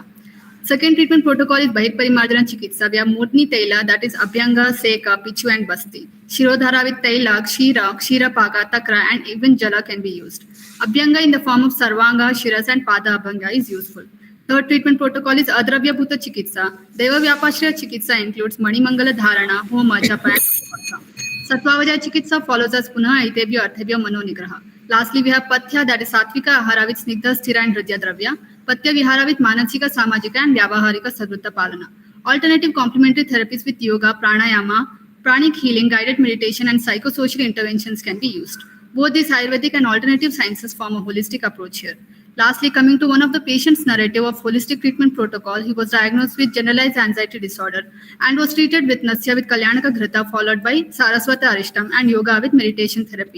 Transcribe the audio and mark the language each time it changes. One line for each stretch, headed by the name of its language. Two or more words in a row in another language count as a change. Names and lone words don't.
English: Second treatment protocol is Bahiparimarjana Chikitsa. We have Murni Taila, that is Abhyanga, Seka, Pichu, and Basti. Shirodhara with Taila, Kshira Paka, Takra, and even Jala can be used. Abhyanga in the form of Sarvanga, Shiras, and Pada Abhyanga is useful. Third treatment protocol is Adravya Bhuta Chikitsa. Deva Vyapashraya Chikitsa includes Mani Mangala Dharana, Homa, Japa, and Sapatha. Sattvavajaya Chikitsa follows as
Sanskrit: पुनः एतेभ्य अर्थेभ्य मनो निग्रह.
English: Lastly, we have Pathya, that is Satvika Ahara with Snigdha, Sthira, and Hridya Dravya. Pathya Vihara with Manasika, Samajika, and Vyavaharika Sadvrutta Palana. Alternative complementary therapies with yoga, pranayama, pranic healing, guided meditation, and psychosocial interventions can be used. Both these Ayurvedic and alternative sciences form a holistic approach here. Lastly, coming to one of the patient's narrative of holistic treatment protocol, he was diagnosed with generalized anxiety disorder and was treated with Nasya with Kalyanaka Ghrita followed by Saraswata Arishtam and yoga with meditation therapy.